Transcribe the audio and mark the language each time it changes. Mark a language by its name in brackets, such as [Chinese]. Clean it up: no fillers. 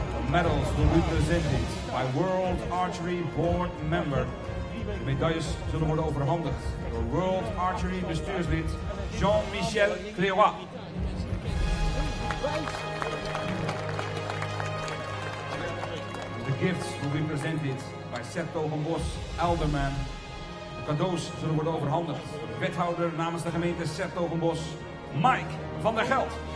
[English] Medals will be presented by World Archery Board member. [Dutch] De medailles zullen worden overhandigd door World Archery bestuurslid Jean-Michel Cléroy. [English] The gifts will be presented by Sertogenbos Alderman. [Dutch] De cadeaus zullen worden overhandigd door de wethouder namens de gemeente Sertogenbos, Mike van der Geld.